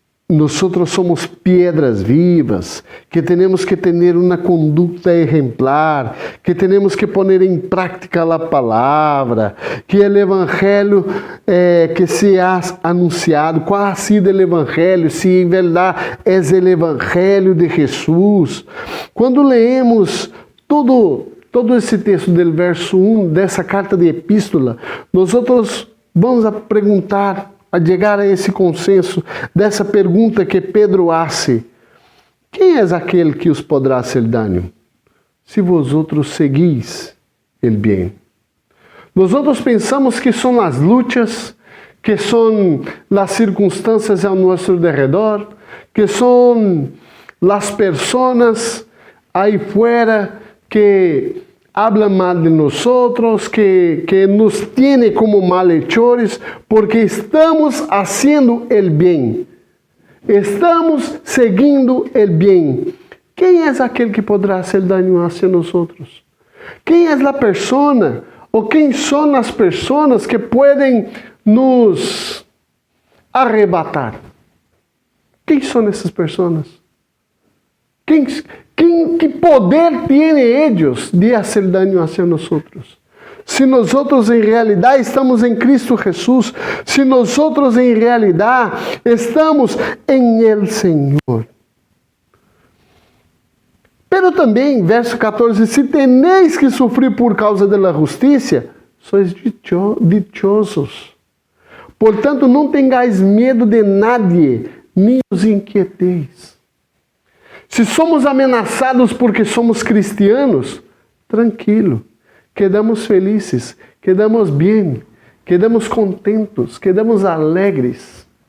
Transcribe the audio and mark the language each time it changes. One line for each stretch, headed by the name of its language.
Spanish: nosotros somos piedras vivas, que tenemos que tener una conducta ejemplar, que tenemos que poner en práctica la palabra, que el evangelio que se ha anunciado, ¿cuál ha sido el evangelio? Si en verdad es el evangelio de Jesús.
Portuguese: Cuando leemos todo esse texto do verso 1 dessa carta de epístola, nós vamos a perguntar, a chegar a esse consenso dessa pergunta que Pedro
Spanish: hace:
Portuguese: quem é aquele que os poderá
Spanish: hacer dano? Se vosotros seguís el bien.
Portuguese: Nós pensamos que são as lutas, que são as circunstâncias ao nosso derredor, que são as pessoas aí fora que
Spanish: hablan mal de nosotros, que nos tiene como malhechores, porque estamos haciendo el bien.
Portuguese: Estamos seguindo
Spanish: el bien.
Portuguese: Quem é aquele que poderá
Spanish: hacer daño hacia nosotros?
Portuguese: Quem é a persona, ou quem são as pessoas que podem nos arrebatar? Quem são essas pessoas?
Spanish: ¿Qué poder tiene ellos de hacer daño hacia nosotros? Si nosotros en realidad estamos en Cristo Jesús, si nosotros en realidad estamos en el Señor. Pero también, verso 14, si tenéis que sufrir por causa de la justicia, sois dichosos.
Portuguese: Portanto, não
Spanish: tengáis
Portuguese: medo de
Spanish: nadie,
Portuguese: nem os inquieteis. Se somos ameaçados porque somos cristianos, tranquilo, quedamos felizes, quedamos bem, quedamos contentos, quedamos alegres.